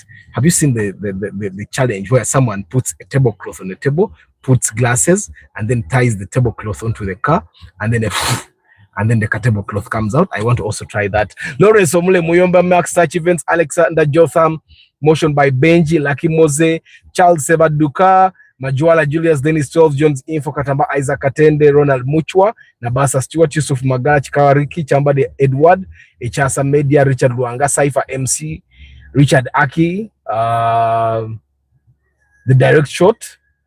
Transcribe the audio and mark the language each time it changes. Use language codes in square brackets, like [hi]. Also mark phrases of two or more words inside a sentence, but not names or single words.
[en] Have you seen the challenge where someone puts a tablecloth on the table, puts glasses, and then ties the tablecloth onto the car, and then the tablecloth comes out? I want to also try that. Lawrence Omule Muyomba, Max Touch Events, Alexander Jotham, motion by Benji, Lucky Mose, Charles Sebaduka, Majuala Julius, Dennis 12, Jones Info, Katamba Isaac Katende, Ronald Muchwa, Nabasa Stewart, Yusuf Magach, Kawariki, Chambade Edward, Echasa Media, Richard Luanga, Cypher MC, Richard Aki, The Direct Shot,